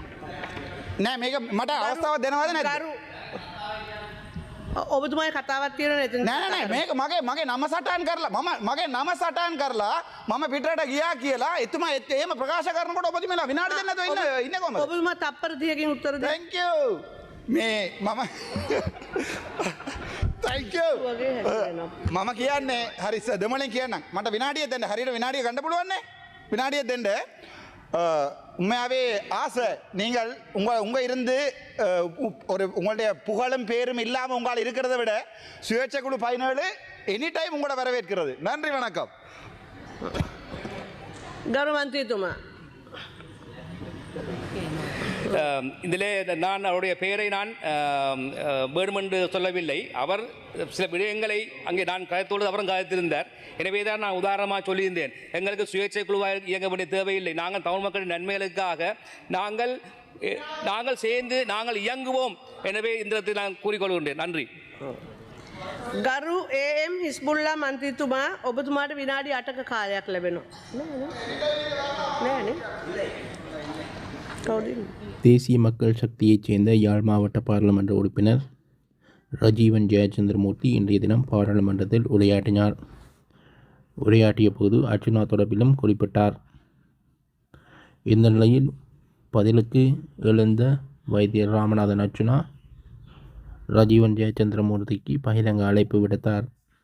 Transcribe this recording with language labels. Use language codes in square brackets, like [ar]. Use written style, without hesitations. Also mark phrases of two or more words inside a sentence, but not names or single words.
[si] නෑ මේක මට අවස්ථාවක් දෙනවද නැද්ද? ඔබතුමාගේ කතාවක් තියෙනවා නේද? නෑ මේක මගේ නම සටහන් කරලා මගේ නම සටහන් කරලා මම පිටරට ගියා කියලා එතුමා එහෙම ප්‍රකාශ කරනකොට ඔබතුමාලා විනාඩි දෙන්න නැතුව ඉන්නේ කොහමද? ඔබතුමා තප්පර 30කින් උත්තර දෙන්න. [en] Thank you. [si] මේ මම [en] Thank you. [si] මම කියන්නේ හරි දෙමළෙන් කියන්නම්. මට විනාඩියක් දෙන්න. හරියට විනාඩිය ගන්න පුළුවන් නේ? විනාඩියක් දෙන්න. [ta] உண்மையாவே ஆசை, நீங்கள் உங்க இருந்து ஒரு உங்களுடைய புகழும் பேரும் இல்லாமல் உங்களால் இருக்கிறத விட சுயேட்சை குழு 17 [en] any time [ta] உங்களோட வரவேற்கிறது. நன்றி, வணக்கம். [si] ගරු මන්ත්‍රීතුමා, [ta] இதிலே நான் அவருடைய பெயரை நான் வேண்டுமென்று சொல்லவில்லை. அவர் சில விடயங்களை அங்கே நான் கதைத்தோடு அவரும் கதைத்திருந்தார். எனவே தான் நான் உதாரணமாக சொல்லியிருந்தேன், எங்களுக்கு சுயேட்சை குழுவாக இயங்க வேண்டிய தேவையில்லை. நாங்கள் தமிழ் மக்களின் நன்மைகளுக்காக நாங்கள் சேர்ந்து நாங்கள் இயங்குவோம். எனவே இந்த இடத்தில் நான் கூறிக்கொள்கின்றேன். நன்றி. [si] ගරු AM හිස්බුල්ලා මන්ත්‍රීතුමා ඔබතුමාට විනාඩි 8ක කාලයක් ලැබෙනවා. නෑනේ. කවුද? [ta] தேசிய மக்கள் சக்தியைச் சேர்ந்த யாழ் மாவட்ட பாராளுமன்ற உறுப்பினர் ரஜீவன் ஜெயச்சந்திரமூர்த்தி இன்றைய தினம் பாராளுமன்றத்தில் உரையாற்றினார். உரையாற்றிய போது அர்ச்சுனா தொடர்பிலும் குறிப்பிட்டார். இந்த நிலையில் பதிலுக்கு எழுந்த வைத்தியர் ராமநாதன் அர்ச்சுனா ரஜீவன் ஜெயச்சந்திரமூர்த்திக்கு பகிரங்க அழைப்பு விடுத்தார்.